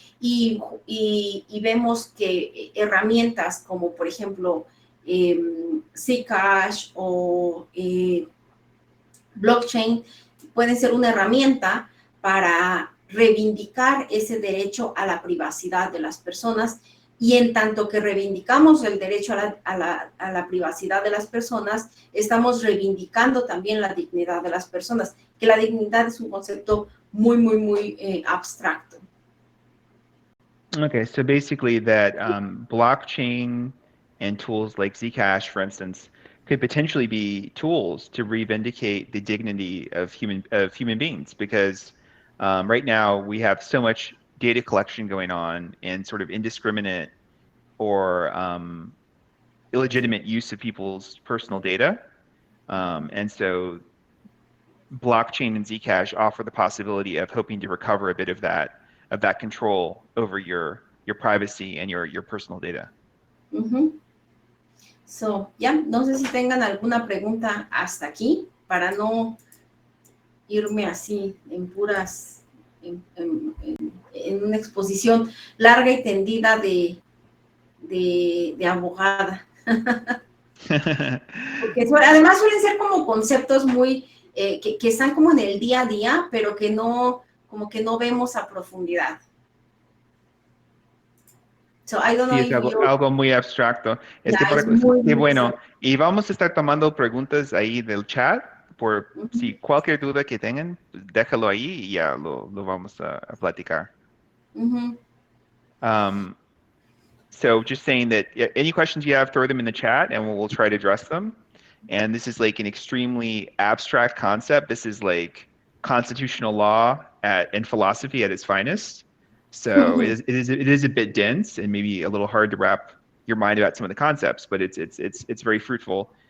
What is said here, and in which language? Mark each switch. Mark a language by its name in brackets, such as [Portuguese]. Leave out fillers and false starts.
[Spanish] Y vemos que herramientas como, por ejemplo, Zcash o blockchain pueden ser una herramienta para reivindicar ese derecho a la privacidad de las personas, y en tanto que reivindicamos el derecho a la privacidad de las personas, estamos reivindicando también la dignidad de las personas, que la dignidad es un concepto muy, muy, muy abstracto. [English] Okay, so basically that blockchain and tools like Zcash, for instance, could potentially be tools to reivindicate the dignity of human beings, because right now we have so much data collection going on and sort of indiscriminate or illegitimate use of people's personal data, and so blockchain and Zcash offer the possibility of hoping to recover a bit of that control over your privacy and your personal data. [Spanish] So, ya, no sé si tengan alguna pregunta hasta aquí, para no irme así en puras, en una exposición larga y tendida de abogada. Porque además suelen ser como conceptos muy, que están como en el día a día, pero que no, como que no vemos a profundidad. [English] So, I don't know [Spanish] sí, es algo muy abstracto. Qué bueno. Y vamos a estar tomando preguntas ahí del chat. Si cualquier duda que tengan, déjalo ahí y ya lo vamos a platicar. [English] So just saying that any questions you have, throw them in the chat and we'll try to address them. And this is like an extremely abstract concept. This is like constitutional law and philosophy at its finest. So it is a bit dense and maybe a little hard to wrap your mind about some of the concepts, but it's very fruitful.